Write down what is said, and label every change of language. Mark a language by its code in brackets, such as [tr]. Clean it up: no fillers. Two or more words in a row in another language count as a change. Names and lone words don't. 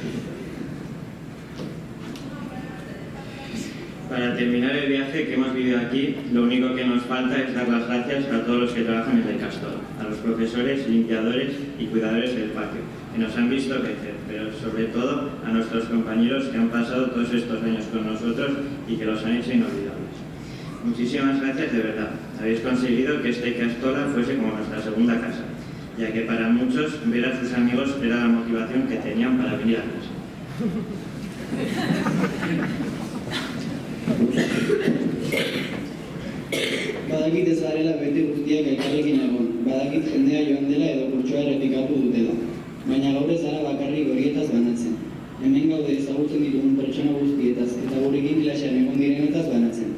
[es] Para terminar el viaje que hemos vivido aquí, lo único que nos falta es dar las gracias a todos los que trabajan en el Ikastola, a los profesores, limpiadores y cuidadores del patio, que nos han visto crecer, pero sobre todo a nuestros compañeros que han pasado todos estos años con nosotros y que los han hecho inolvidables. Muchísimas gracias de verdad. Habéis conseguido que este Ikastola fuese como nuestra segunda casa, ya que para muchos ver a sus amigos era la motivación que tenían para venir a clase. [eu] Badakit ez garela bete guztiak elkarrekin egon, badakit jendea joan dela edo kurtsoa errepikatu dutela. Baina gaur ez gara bakarrik horietaz banatzen. Hemen gaude ezagutzen ditugun pertsona guztietaz eta gurekin klasean egon direnetaz banatzen.